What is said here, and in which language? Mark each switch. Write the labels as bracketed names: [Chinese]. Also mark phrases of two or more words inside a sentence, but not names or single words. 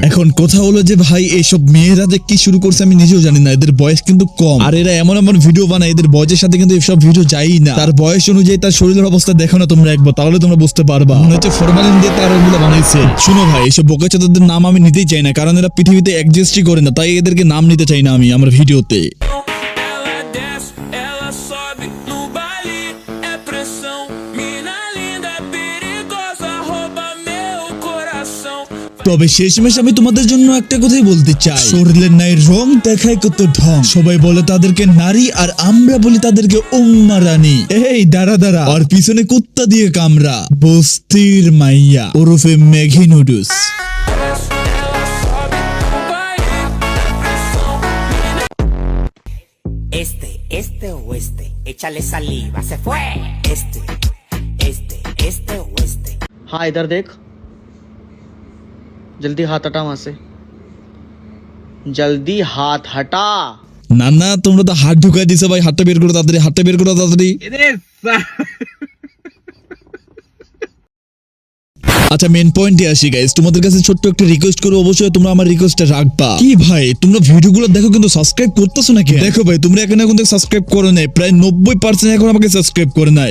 [Bangla] এখন কথা হলো যে ভাই এইসব মেয়েরা যে কি শুরু করছে আমি নিজেও জানি না, এদের বয়স কিন্তু কম, আর এরা এমন ভিডিও বানায়, এদের বয়সের সাথে কিন্তু এসব ভিডিও যাই না। তার বয়স অনুযায়ী তার শরীরের অবস্থা দেখো না তোমরা একবার, তাহলে তোমরা বুঝতে পারবা। মনে হচ্ছে ফরমালিন দিয়ে তার ওগুলো বানাইছে। শুনো ভাই, এইসব বোকাচোদাদের নাম আমি নিতেই চাই না, কারণ এরা পৃথিবীতে এক্সিস্টই করে না, তাই এদেরকে নাম নিতে চাই না আমি আমার ভিডিওতে। [Portuguese] Ela desce, ela sobe no baile, é pressão. Mina linda, perigosa, rouba meu coração. [Bangla] তবে শেষমেশ আমি তোমাদের জন্য একটা কথাই বলতে চাই, শরীরের নাই রং দেখায় কত ঢং। সবাই বলে তাদেরকে নারী, আর আমরা বলি তাদেরকে উম্মা রানী। এই দাঁড়া আর পিছনে কুত্তা দিয়ে কামড়া, বস্তির মাইয়া ওরফে ম্যাগি নুডলস। [Spanish] Este o este, échale saliva, se fue. Este o este. [Hindi] हाँ इधर देख, जल्दी हाथ हटा वहां से, जल्दी हाथ हटा। [Bangla] না তোমরা তো হাত ঢুকাই দিছো ভাই, হাতটা বের করো তাড়াতাড়ি, হাতটা বের করো তাড়াতাড়ি। আচ্ছা [English] main point [Bangla] আসি গাইস, তোমাদের কাছে ছোট্ট একটা রিকোয়েস্ট করবো, অবশ্যই তোমরা আমার রিকোয়েস্টটা রাখবা। কি ভাই তোমরা ভিডিওগুলো দেখো কিন্তু সাবস্ক্রাইব করতেছো নাকি? দেখো ভাই তোমরা এখানে এখন সাবস্ক্রাইব করো নাই, প্রায় 90% এখন আমাকে সাবস্ক্রাইব করে নাই।